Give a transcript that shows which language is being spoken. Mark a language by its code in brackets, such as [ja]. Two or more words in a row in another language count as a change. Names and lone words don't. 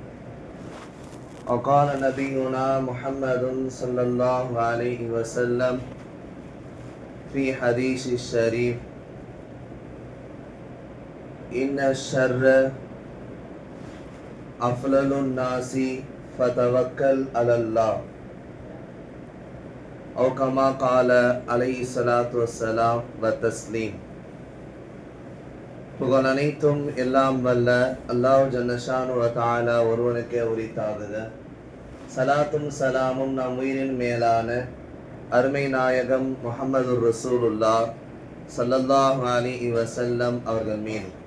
[ar] وقال نبينا محمد صلى الله عليه وسلم في حديث الشريف إن الشر أفلل الناس فتوكل على الله أو كما قال عليه الصلاة والسلام والتسليم. [ta] புகழ் அனைத்தும் எல்லாம் வல்ல அல்லாஹ் [ar] جل شأنه وتعالى [ta] ஒருவனுக்கே உரித்தாகுக. சலாத்தும் சலாமும் நம் உயிரின் மேலான அருமை நாயகம் முஹம்மது [ar] رسول الله صلى الله عليه وسلم [ta] அவர்கள் மீது,